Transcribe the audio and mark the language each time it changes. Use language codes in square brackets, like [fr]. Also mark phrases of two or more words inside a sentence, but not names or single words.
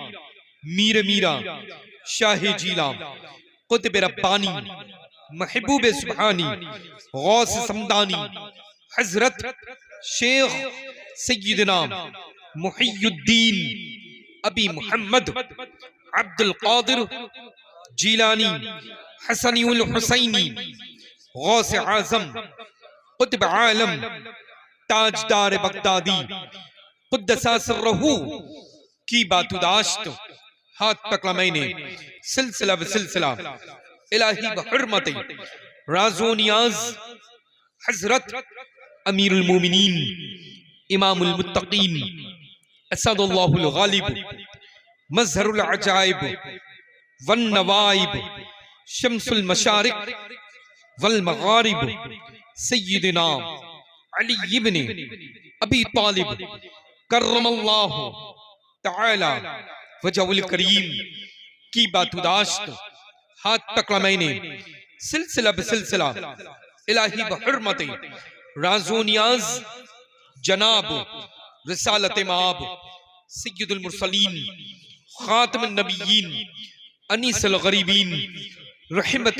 [ur] میر میرا شاہ جیلا قطب ربانی محبوب سبحانی غوث صمدانی حضرت شیخ سیدنا محی الدین ابی محمد عبد القادر جیلانی حسنی الحسینی غوث اعظم قطب عالم تاجدار بغدادی قدس سرہ کی باتداشت ہاتھ پکڑانے سلسلہ بسلسلہ الٰہی بحرمتی راز و نیاز حضرت امیر المومنین امام المتقین اسد اللہ الغالب مظہر العجائب والنوائب شمس المشارق والمغارب سیدنا علی ابن ابی طالب کرم اللہ تعالیٰ وجہہ الکریم کی باتداشت ہاتھ پکڑانے سلسلہ بسلسلہ الٰہی بحرمتی راز و نیاز جناب رسالت مآب سید المرسلین خاتم النبیین، انیس الغریبین، رحمۃ